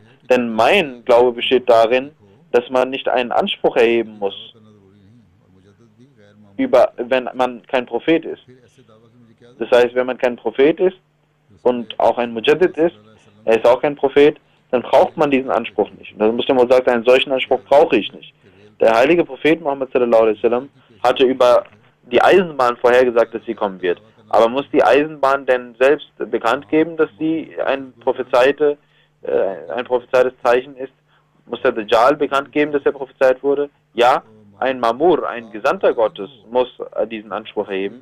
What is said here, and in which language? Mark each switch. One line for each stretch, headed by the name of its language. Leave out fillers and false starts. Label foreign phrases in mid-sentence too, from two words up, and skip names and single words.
German: Denn mein Glaube besteht darin, dass man nicht einen Anspruch erheben muss, wenn man kein Prophet ist. Das heißt, wenn man kein Prophet ist und auch ein Mujaddid ist, er ist auch kein Prophet, dann braucht man diesen Anspruch nicht. Und das Muslim Maud sagt, einen solchen Anspruch brauche ich nicht. Der heilige Prophet Muhammad
Arabic: صلى الله عليه وسلم
German: hatte über die Eisenbahn vorhergesagt, dass sie kommen wird. Aber muss die Eisenbahn denn selbst bekannt geben, dass sie ein prophezeites Zeichen ist? Muss der Dajjal bekannt geben, dass er prophezeit wurde? Ja, ein Mamur, ein Gesandter Gottes, muss diesen Anspruch erheben.